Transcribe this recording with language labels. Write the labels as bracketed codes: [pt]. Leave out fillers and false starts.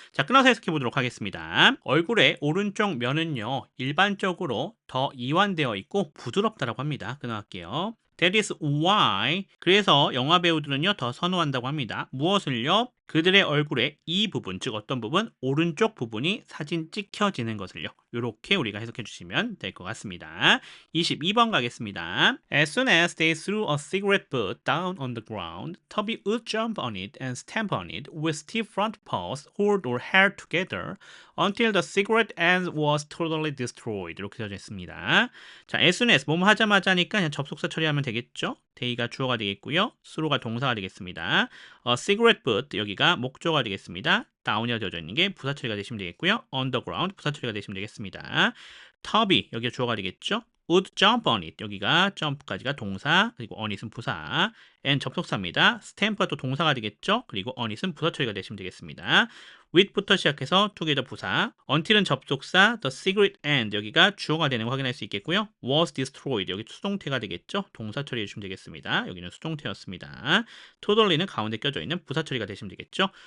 [ko] 자, 끊어서 해석해 보도록 하겠습니다. 얼굴의 오른쪽 면은요, 일반적으로 더 이완되어 있고 부드럽다라고 합니다. 끊어갈게요. [en] That is why. [ko] 그래서 영화 배우들은요 더 선호한다고 합니다. 무엇을요? 그들의 얼굴의 이 부분, 즉 어떤 부분? 오른쪽 부분이 사진 찍혀지는 것을요. 이렇게 우리가 해석해 주시면 될 것 같습니다. 22번 가겠습니다. [en] As soon as they threw a cigarette butt down on the ground, Toby would jump on it and stamp on it with stiff front paws, hold or hair together until the cigarette end was totally destroyed. [ko] 이렇게 되어져 있습니다. 자, as soon as 뭐뭐 하자마자니까 그냥 접속사 처리하면 되겠죠. 데이가 주어가 되겠고요. throw가 동사가 되겠습니다. cigarette butt 여기가 목조가 되겠습니다. down이 되어져 있는 게 부사 처리가 되시면 되겠고요. underground 부사 처리가 되시면 되겠습니다. Toby 여기가 주어가 되겠죠. [en] would jump on it [ko] 여기가 jump까지가 동사 그리고 on it은 부사 and 접속사입니다. stamp가 또 동사가 되겠죠. 그리고 on it은 부사 처리가 되시면 되겠습니다. with부터 시작해서 together 부사, until은 접속사, [en] the cigarette end [ko] 여기가 주어가 되는 거 확인할 수 있겠고요. [en] was destroyed [ko] 여기 수동태가 되겠죠. 동사 처리해 주시면 되겠습니다. 여기는 수동태였습니다. totally는 가운데 껴져 있는 부사 처리가 되시면 되겠죠.